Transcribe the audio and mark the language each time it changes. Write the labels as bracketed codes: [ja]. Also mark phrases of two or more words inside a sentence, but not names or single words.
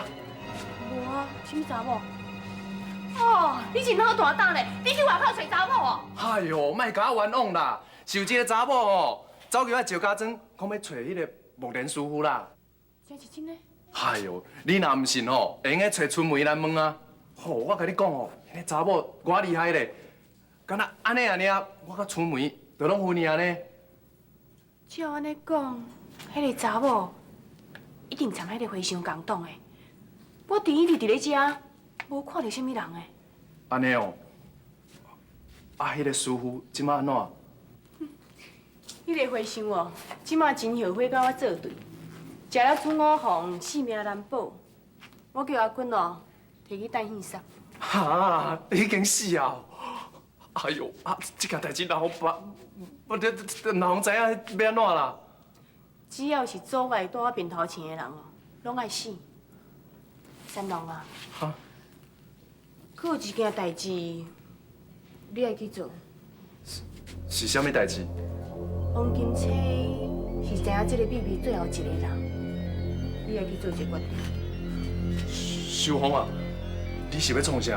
[nan] 无啊，什么查某？哦，你是脑大胆嘞！你去外口找查某哦？哎呦，莫甲我冤枉啦！是有一个查某哦，走去我赵家庄，讲要找迄个木莲师傅啦。这是真的？哎呦，你若唔信吼，会用个找春梅来问啊。吼，我甲你讲哦，迄个查某偌厉害咧，敢若安尼啊，我甲春梅都拢分去安尼。照安尼讲，迄个查某一定参迄个和尚共党的。我第一日伫咧遮，无看到什么人诶。安尼哦，啊，迄个师傅即摆安怎？迄个和尚哦，即马真后悔甲我作对，食了朱五凤，性命难保。我叫阿坤哦，摕去等现杀。哈，已经死啊！哎呦，啊，这件代志老办，我这老知影要安怎啦？只要是阻碍住我面头前的人哦，拢爱死。三郎啊，哈，佫有一件代志，你爱去做。是啥物代志？王金车是知影这个秘密最后一个人，你爱去做一个决定。秀芳啊，你是要创啥？